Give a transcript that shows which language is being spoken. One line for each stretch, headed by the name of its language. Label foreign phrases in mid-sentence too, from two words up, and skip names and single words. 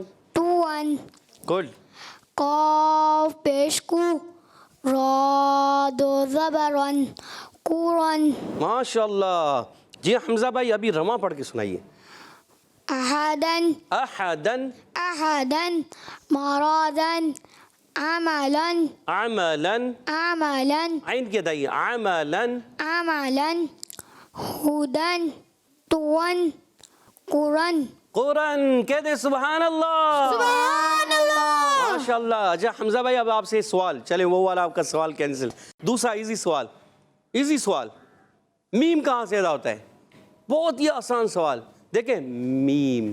Arabic: توون. گڈ.
Urdu: قاف پیش کو. را دو زبر ون.
Arabic: قرآن. ماشاء اللہ.
Urdu: جی حمزہ بھائی ابھی رواں پڑھ کے سنائیے.
Arabic: احدن. احدن. احدن. مرادن. عملن. عملن. عملن.
Urdu: عین کی ادائیے. عملن.
Arabic: عملن. ہودن. توون. قرآن. قرآن.
Urdu: کہہ دے
Arabic: سبحان اللہ. سبحان اللہ. ماشاء اللہ.
Urdu: اچھا حمزہ بھائی اب آپ سے سوال. چلے وہ والا آپ کا سوال کینسل. دوسرا ایزی سوال. ایزی سوال. میم کہاں سے ادا ہوتا ہے؟ بہت ہی آسان سوال. دیکھیں میم.